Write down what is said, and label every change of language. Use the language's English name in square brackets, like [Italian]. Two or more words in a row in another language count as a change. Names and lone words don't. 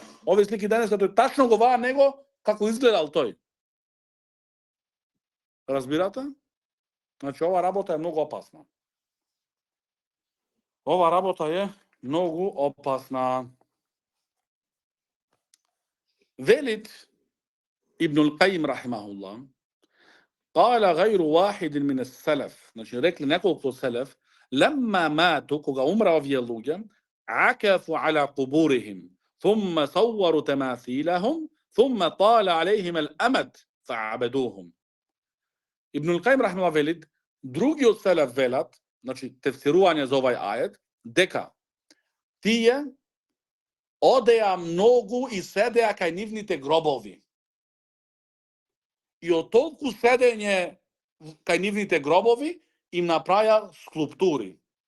[Macedonian] Овие слики денеска тој тачно го ваа него како изгледал тој. Разбирате? Значи, ова работа е многу опасна. Ова работа е многу опасна. [Arabic] Велит Ибн Алкаим рахимахуллах, قال غير واحد من السلف, [Macedonian] значи рекли неколку селеф, [Arabic] لما ماتوا, [Macedonian] кога умра овие луѓе, [Arabic] عكفوا على قبورهم ثم صوروا تماثيلهم ثم طال عليهم الأمد فعبدوهم. [Macedonian] Ибн Алкаим рахимахуллах велит, другиот селеф велат, значи тефсирување за овај ајет, дека тие одеа многу и седеа кај нивните гробови. И од толку седење кај нивните гробови им направија скулптури.